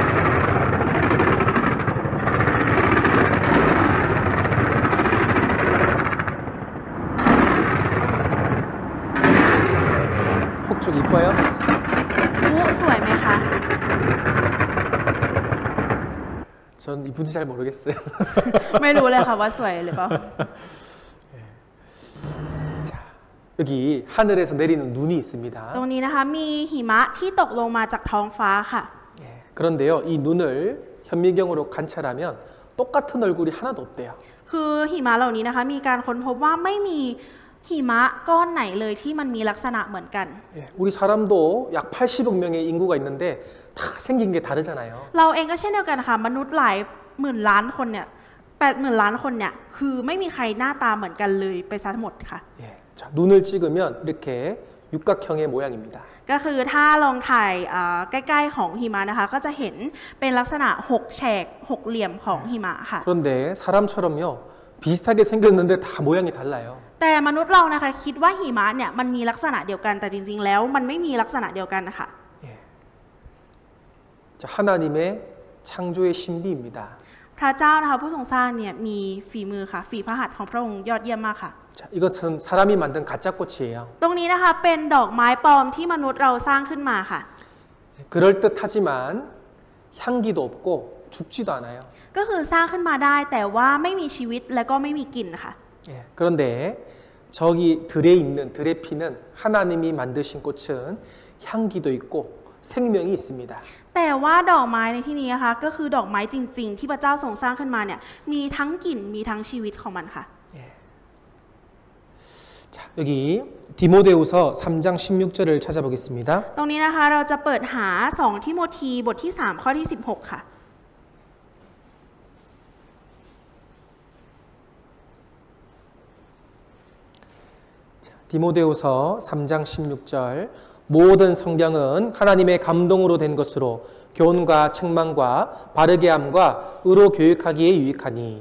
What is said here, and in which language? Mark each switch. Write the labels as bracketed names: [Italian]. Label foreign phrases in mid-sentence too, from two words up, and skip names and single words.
[Korean] 자, 쭉 이뻐요? [Thai] พลุสวยไหมคะ [Korean] 전 이쁜지 잘 모르겠어요. [Thai] ไม่รู้เลยค่ะว่าสวยหรือเปล่า [Korean] 자, 여기 하늘에서 내리는 눈이 있습니다. [Thai] ตรงนี้นะคะมีหิมะที่ตกลงมาจากท้องฟ้าค่ะ [Korean] 예, 그런데요, 이 눈을 현미경으로 관찰하면 똑같은 얼굴이 하나도 없대요. [Thai] คือหิมะเหล่านี้นะคะมีการค้นพบว่าไม่มีหิมะก้อนไหนเลยที่มันมีลักษณะเหมือนกัน [Korean] 예, 우리 사람도 약 80억 명의 인구가 있는데 다 생긴 게 다르잖아요. [Thai] เราเองก็เช่นเดียวกันค่ะมนุษย์หลายหมื่นล้านคนเนี่ย80,000 ล้านคนเนี่ยคือไม่มีใครหน้าตาเหมือนกันเลยไปซะทั้งหมดค่ะ [Korean] 예, 자, 눈을 찍으면 이렇게 육각형의 모양입니다. [Thai] ก็คือถ้าลองถ่ายใกล้ๆของหิมะนะคะก็จะเห็นเป็นลักษณะ6แฉก6เหลี่ยมของหิมะค่ะ [Korean] 그런데 사람처럼요, 비슷하게 생겼는데 다 모양이 달라요. [Thai] แต่มนุษย์เรานะคะคิดว่าหิมะเนี่ยมันมีลักษณะเดียวกันแต่จริงๆแล้วมันไม่มีลักษณะเดียวกันนะคะ [Korean] 예. 자, 하나님의 창조의 신비입니다. [Thai] พระเจ้านะคะผู้ทรงสร้างเนี่ยมีฝีมือค่ะฝีพระหัตถ์ของพระองค์ยอดเยี่ยมมากค่ะ [Korean] 자, 이것은 사람이 만든 가짜 꽃이에요. [Thai] ตรงนี้นะคะเป็นดอกไม้ปลอมที่มนุษย์เราสร้างขึ้นมาค่ะ [Korean] 그럴듯하지만 향기도 없고 죽지도 않아요. [Thai] ก็คือสร้างขึ้นมาได้แต่ว่าไม่มีชีวิตและก็ไม่มีกลิ่นค่ะ [Korean] 예, 그런데 저기 들에 있는 들에 피는 하나님이 만드신 꽃은 향기도 있고 생명이 있습니다. [Thai] แต่ว่าดอกไม้ในที่นี้นะคะก็คือดอกไม้จริงๆ ที่พระเจ้าทรงสร้างขึ้นมาเนี่ยมีทั้งกลิ่นมีทั้งชีวิตของมันค่ะ [Korean] 예. 자, 여기 디모데후서 3장 16절을 찾아보겠습니다. [Thai] ตรงนี้นะคะเราจะเปิดหา2ทิโมธีบทที่3ข้อที่16ค่ะ [Korean] 디모데후서 3장 16절 모든 성경은 하나님의 감동으로 된 것으로 교훈과 책망과 바르게 함과 의로 교육하기에 유익하니